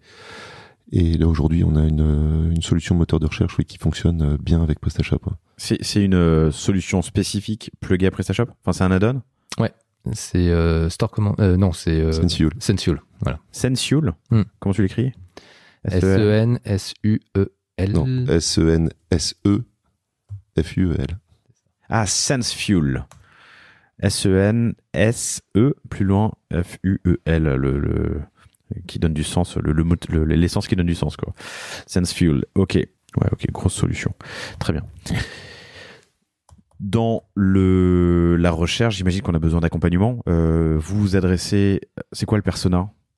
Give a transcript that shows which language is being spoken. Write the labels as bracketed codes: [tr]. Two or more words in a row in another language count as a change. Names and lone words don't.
[fr] Et là aujourd'hui, on a une solution moteur de recherche qui fonctionne bien avec PrestaShop. C'est une solution spécifique pluguée à PrestaShop. Enfin, c'est un add-on. Ouais, c'est Store Command. Non, c'est Sensual. Voilà. Sensual. Comment tu l'écris? S-E-N-S-U-E-L. Non, S-E-N-S-E-F-U-E-L. Ah, SenseFuel. S-E-N-S-E, plus loin, F-U-E-L, le qui donne du sens, l'essence qui donne du sens, quoi. SenseFuel. Ok. Ouais, ok, grosse solution. Très bien. Dans la recherche, j'imagine qu'on a besoin d'accompagnement. Vous vous adressez... C'est quoi le persona?